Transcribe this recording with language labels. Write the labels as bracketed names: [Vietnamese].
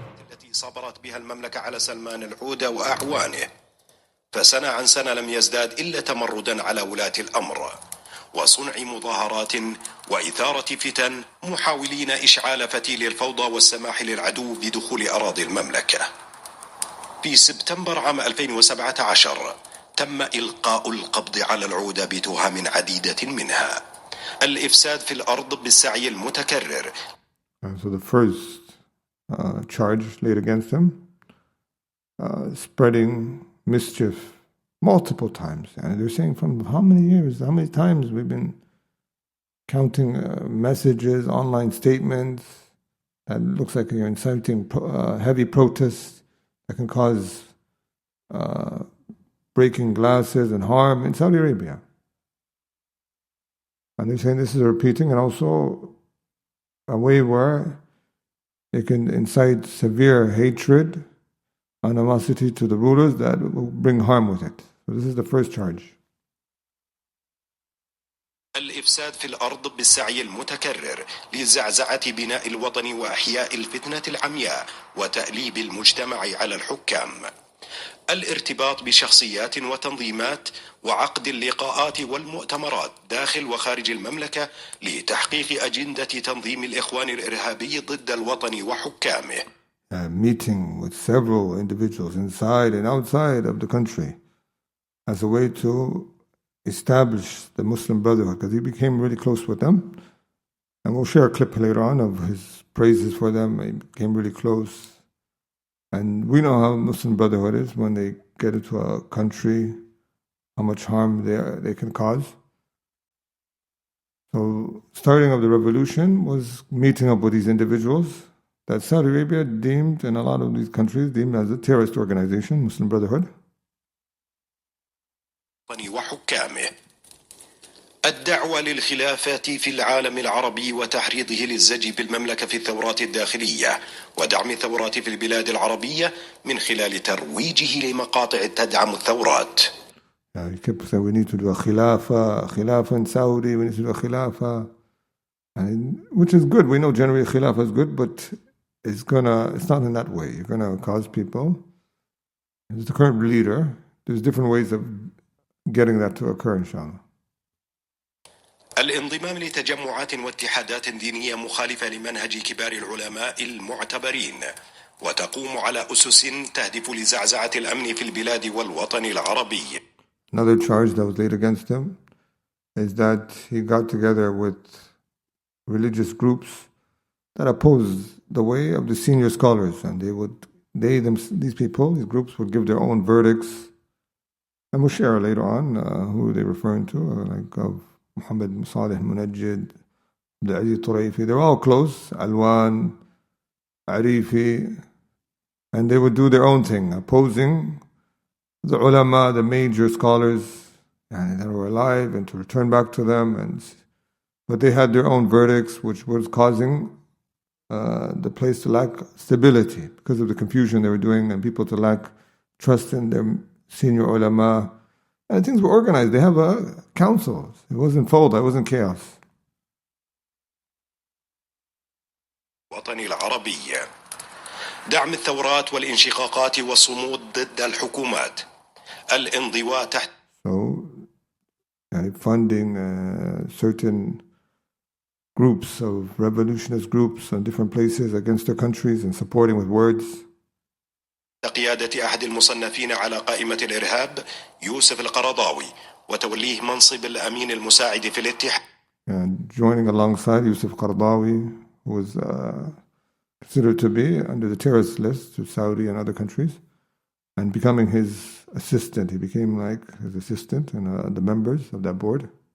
[Arabic] التي صبرت بها المملكة على سلمان العودة وأعوانه، فسنة عن سنة لم يزداد إلا تمردا على ولاة الأمر وصنع مظاهرات وإثارة فتن، محاولين إشعال فتيل الفوضى والسماح للعدو بدخول أراضي المملكة. في سبتمبر عام 2017 تم إلقاء القبض على العودة بتهم عديدة منها الإفساد في الأرض بالسعي المتكرر. [English] So the first charge laid against him, spreading mischief multiple times. And they're saying from how many years, how many times we've been counting messages, online statements that looks like you're inciting heavy protests that can cause breaking glasses and harm in Saudi Arabia. And they're saying this is repeating, and also a way where it can incite severe hatred, animosity to the rulers that will bring harm with it. So this is the first charge. [Arabic] الإفساد في الأرض بالسعي المتكرر لزعزعة بناء الوطن وإحياء الفتنة العمياء وتأليب المجتمع على الحكام. الارتباط بشخصيات وتنظيمات وعقد اللقاءات والمؤتمرات داخل وخارج المملكة لتحقيق أجندة تنظيم الإخوان الإرهابي ضد الوطن وحكامه. [English] Meeting with several individuals inside and outside of the country as a way to establish the Muslim Brotherhood, because he became really close with them. And we'll share a clip later on of his praises for them. He became really close. And we know how Muslim Brotherhood is when they get into a country, how much harm they can cause. So starting of the revolution was meeting up with these individuals that Saudi Arabia deemed, and a lot of these countries deemed as a terrorist organization, Muslim Brotherhood. [Arabic] وحكامه. الدعوة للخلافات في العالم العربي وتحريضه للزج بالمملكة في الثورات الداخلية ودعم الثورات في البلاد العربية من خلال ترويجه لمقاطع تدعم الثورات. [English] He kept saying we need to do a khilafah in Saudi, we need to do a khilafah, and which is good. We know generally khilafah is good, but it's not in that way. You're gonna cause people. As the current leader, there's different ways of getting that to occur, inshallah. [Arabic] الانضمام لتجمعات واتحادات دينية مخالفة لمنهج كبار العلماء المعتبرين وتقوم على أسس تهدف لزعزعة الأمن في البلاد والوطن العربي. [English] Another charge that was laid against him is that he got together with religious groups that opposed the way of the senior scholars, and these groups would give their own verdicts. And we'll share later on who they're referring to, like Muhammad Salih Al-Munajjid, AbdulAziz At-Turayfi. They're all close, Alwan, Arifi, and they would do their own thing, opposing the ulama, the major scholars, and that were alive, and to return back to them. But they had their own verdicts, which was causing the place to lack stability because of the confusion they were doing, and people to lack trust in their senior ulama. And things were organized. They have a council. It wasn't fawda, it wasn't chaos. [Arabic] الوطني العربي دعم الثورات والانشقاقات والصمود ضد الحكومات الانضواء تحت [English] funding certain groups of revolutionist groups in different places against their countries and supporting with words. [Arabic] قيادة أحد المصنفين على قائمة الإرهاب يوسف القرضاوي وتوليه منصب الأمين المساعد في الاتحاد. [English] And joining alongside Yusuf Qaradawi, who was considered to be under the terrorist list to Saudi and other countries, and becoming his assistant. He became like his assistant and the members of that board.